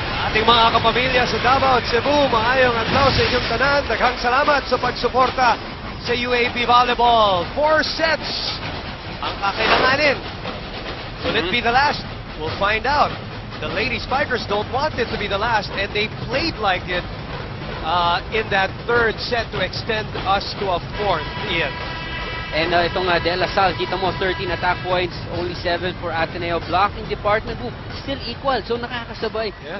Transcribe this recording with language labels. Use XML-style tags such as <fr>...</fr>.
<tl>Ating mga kapamilya sa Davao at Cebu,</tl> <ceb>maayong adlaw sa inyong tanan. Daghang salamat sa pagsuporta sa UAAP Volleyball.</ceb> <tl>4 sets ang kakailanganin.</tl> <en>Will it be the last? We'll find out. The Lady Spikers don't want it to be the last, and they played like it in that 3rd set to extend us to a 4th, Ian. And</en> <tl>itong De La Salle, kita mo</tl> <en>13 attack points, only 7 for Ateneo. Blocking department, still equal. So</en> <tl>nakakasabay.</tl>